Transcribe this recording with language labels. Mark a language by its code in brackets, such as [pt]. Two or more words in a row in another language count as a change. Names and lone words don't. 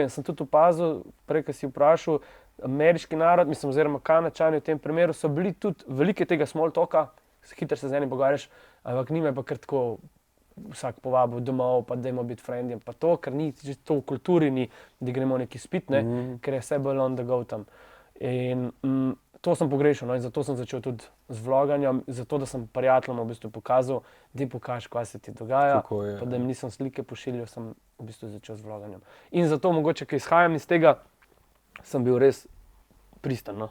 [sl] Sem tudi opazil, prej, ko si vprašal, ameriški narod, oziroma Kanačani v tem primeru, so bili tudi velike tega [en] small talka, [sl] hitro se z enim pogovarjaš, ampak njime pa kar tako vsak povabil domov, pa dajmo biti frendi, pa to, ker ni to v kulturi, ni, da gremo neki spit, ne, ker je vse bolj [en] on the go [sl] tam. In to sem pogrešal, no, in zato sem začel tudi z vloganjem, zato da sem prijateljem v bistvu pokazal, da pokaži, kaj se ti dogaja, pa da jim nisem slike pošiljal, sem v bistvu začel z vloganjem. In zato mogoče, ko izhajam iz tega, sem bil res pristan, no.